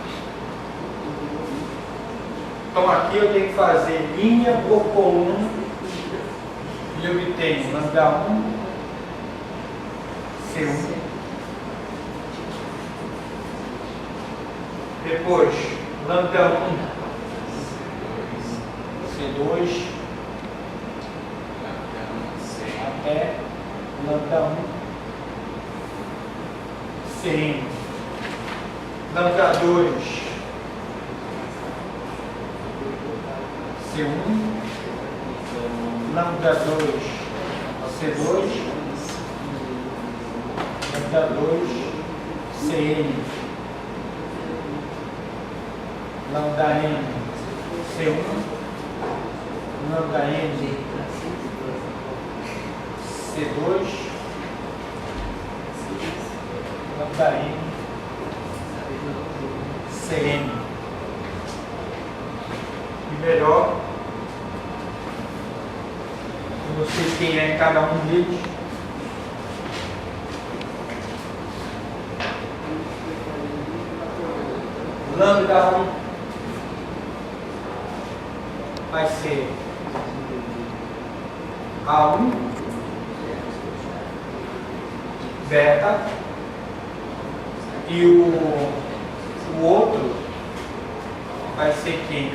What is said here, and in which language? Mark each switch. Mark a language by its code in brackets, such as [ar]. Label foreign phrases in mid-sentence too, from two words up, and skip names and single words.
[pt] Então, aqui eu tenho que fazer linha por coluna e eu obtenho lambda 1, C1, depois lambda 1, C2, até lambda 1, Cn, lambda 2, C1, lambda 2, C2, lambda 2, Cn, lambda n, C1, lambda n, C2, lambda n, Cn. E melhor, eu não sei quem é cada um deles. Lambda 1 vai ser A1 beta e o outro vai ser quem?